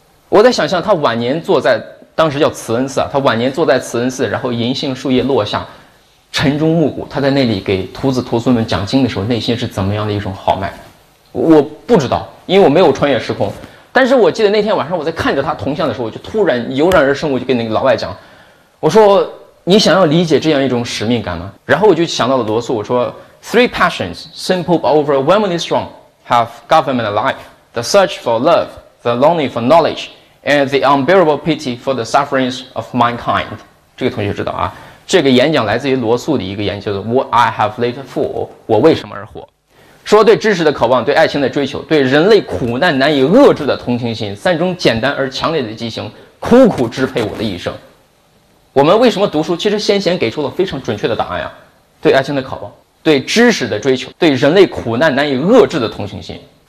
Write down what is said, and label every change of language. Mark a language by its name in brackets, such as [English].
[Chinese] 我在想象他晚年坐在当时叫慈恩寺啊，他晚年坐在慈恩寺，然后银杏树叶落下，晨钟暮鼓，他在那里给徒子徒孙们讲经的时候，内心是怎么样的一种豪迈？我不知道，因为我没有穿越时空。但是我记得那天晚上我在看着他铜像的时候，我就突然油然而生，我就跟那个老外讲，我说你想要理解这样一种使命感吗？然后我就想到了罗素，我说 [English] Three passions, simple but overwhelmingly strong, have governed life: the search for love, the longing for knowledge, and the unbearable pity for the sufferings of mankind. [Chinese] 这个同学知道啊，这个演讲来自于罗素的一个研究的 [English] What I have lived for, [Chinese] 我为什么而活，说对知识的渴望，对爱情的追求，对人类苦难难以遏制的同情心，三种简单而强烈的激情苦苦支配我的一生。我们为什么读书？其实先贤给出了非常准确的答案呀，对爱情的渴望，对知识的追求，对人类苦难难以遏制的同情心。